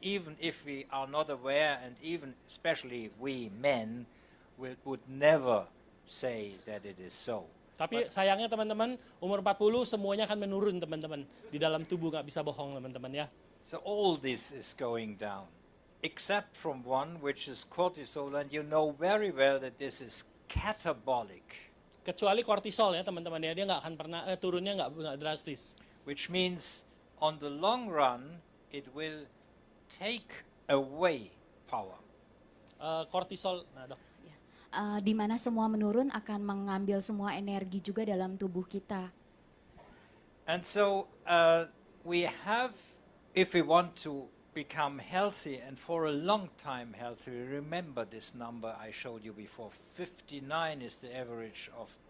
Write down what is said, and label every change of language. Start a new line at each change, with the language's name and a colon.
English: Even if we are not aware, and even especially we men would never say that it is so.
Indonesian: Tapi sayangnya teman-teman, umur 40 semuanya akan menurun teman-teman. Di dalam tubuh nggak bisa bohong teman-teman ya.
English: So all this is going down, except from one, which is cortisol, and you know very well that this is catabolic.
Indonesian: Kecuali kortisol ya teman-teman ya, dia nggak akan pernah turunnya nggak drastis.
English: Which means on the long run, it will take away power.
Indonesian: Kortisol, nah dok. Di mana semua menurun akan mengambil semua energi juga dalam tubuh kita.
English: And so we have, if we want to become healthy and for a long time healthy, remember this number I showed you before, 59 is the average of...